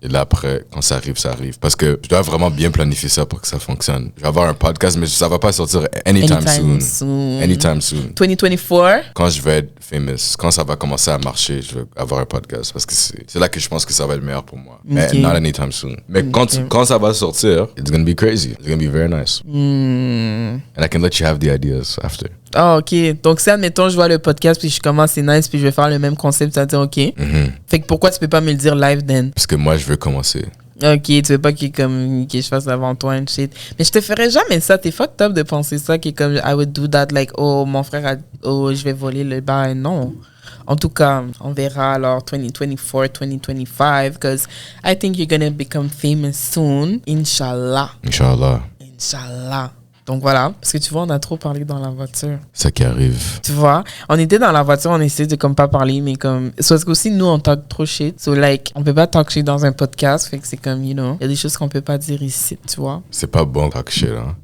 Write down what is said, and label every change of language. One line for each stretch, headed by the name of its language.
French: Et là, après, quand ça arrive, ça arrive. Parce que je dois vraiment bien planifier ça pour que ça fonctionne. Je vais avoir un podcast, mais ça va pas sortir anytime soon.
English: Anytime soon. 2024.
French: Quand je vais être famous, quand ça va commencer à marcher, je vais avoir un podcast. Parce que c'est là que je pense que ça va être meilleur pour moi. Mais not anytime soon. Mais quand ça va sortir,
English: it's gonna be crazy. It's gonna be very nice. And I can let you have the ideas after.
French: Ah, ok. Donc, si, admettons, je vois le podcast, puis je commence, c'est nice, puis je vais faire le même concept, tu vas dire, ok. Fait que pourquoi tu peux pas me le dire live, then? Parce que moi, je veux commencer. Ok, tu veux pas que je fasse avant toi and shit. Mais je te ferais jamais ça. T'es fucked up de penser ça, qui est comme,
English: I would do that, like, oh,
French: mon frère a, oh, je vais voler le bail. Non. En tout cas, on verra alors
English: 2024, 2025, because I think you're gonna become famous soon.
Arabic: Inch'Allah. Inch'Allah. Inch'Allah.
French: Donc voilà, parce que tu vois, on a trop parlé dans la voiture. Ça qui arrive. Tu vois, on était dans la voiture, on essayait de comme pas parler, mais comme... Parce qu'aussi, nous, on talk trop shit. So, like, on peut pas talk shit dans un podcast, fait que c'est comme,
English: you know,
French: il y a des choses qu'on peut pas dire ici, tu vois. C'est pas bon talk shit, hein.